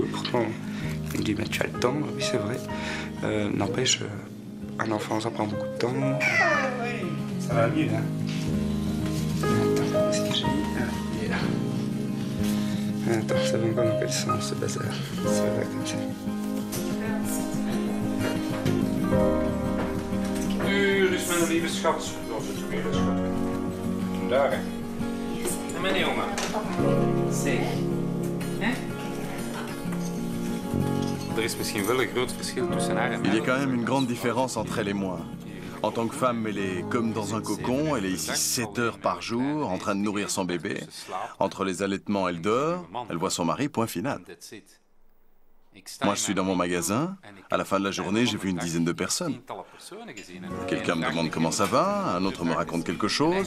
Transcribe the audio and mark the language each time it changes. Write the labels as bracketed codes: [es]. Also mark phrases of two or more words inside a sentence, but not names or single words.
[fr] Et pourtant, on me dit, mais tu as le temps, oui, c'est vrai. N'empêche, un enfant, ça prend beaucoup de temps. Ça va mieux, hein. Attends, qu'est-ce que j'ai mis? Attends, ça va encore dans quel sens, ce bazar? Ça va comme ça. [nl] Nu is mijn lieve schat. Zoals het weer is, schat. Daar, hè. En mijn jongen. Zeg. Hè? Er is misschien wel een groot verschil tussen haar en mij. [fr] Il y a quand même une grande différence entre elle et moi. En tant que femme, elle est comme dans un cocon. Elle est ici 7 heures par jour, en train de nourrir son bébé. Entre les allaitements, elle dort. Elle voit son mari, point final. Moi, je suis dans mon magasin. À la fin de la journée, j'ai vu une dizaine de personnes. Quelqu'un me demande comment ça va, un autre me raconte quelque chose.